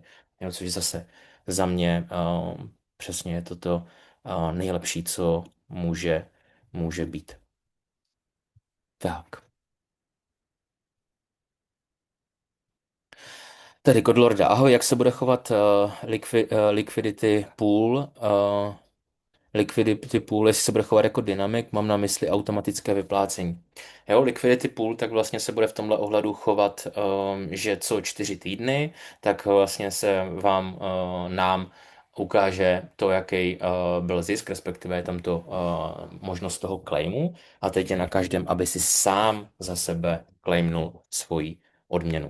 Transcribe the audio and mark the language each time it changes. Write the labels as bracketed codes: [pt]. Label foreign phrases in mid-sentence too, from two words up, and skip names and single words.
[cs] Jo, což zase za mě přesně je to nejlepší, co může být. Tak. Tady Godlorda. Ahoj, jak se bude chovat [en] liquidity pool? Liquidity pool, [cs] jestli se bude chovat jako dynamik, mám na mysli automatické vyplácení. Jo, [en] liquidity pool [cs] tak vlastně se bude v tomhle ohledu chovat, že co 4 týdny, tak vlastně se nám ukáže to, jaký byl zisk, respektive je tam to možnost toho claimu a teď je na každém, aby si sám za sebe claimnul svoji odměnu.